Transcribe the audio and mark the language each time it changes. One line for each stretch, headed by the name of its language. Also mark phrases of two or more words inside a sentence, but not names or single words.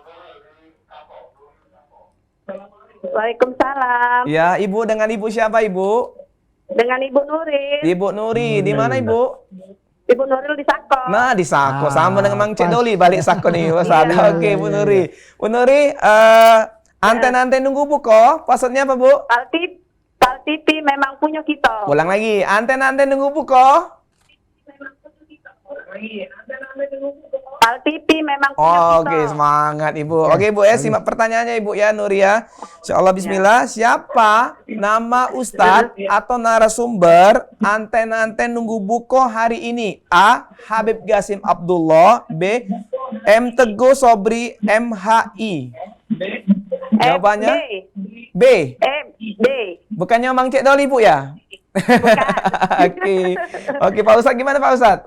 Indonesian: Waalaikumsalam. Ya, Ibu dengan Ibu siapa Ibu? Dengan Ibu Nuril. Ibu Nuri, di mana Ibu? Ibu Nuril di Sako. Nah, di Sako Ah, sama dengan Mang Cek pas. Doli balik Sako nih Ustaz. Iya, Oke, iya, Bu iya, Nuri. Bu Nuri, anten-anten nunggu buko, passwordnya apa Bu? Pal TV memang punya kita. Ulang lagi, anten-anten nunggu buko. Pal TV memang punya kita. Oke, semangat Ibu. Oke Bu ya, simak pertanyaannya Ibu ya Nur ya.
Arabic: إن شاء الله بسم الله.
Indonesian: Siapa nama Ustadz atau narasumber anten-anten nunggu buko hari ini? A. Habib Gasim Abdullah. B. M. Teguh Sobri MHI. Jawabannya B. B. Bukannya Mang Cek Doli Bu ya? Oke. Oke Pak Ustadz, gimana Pak Ustadz?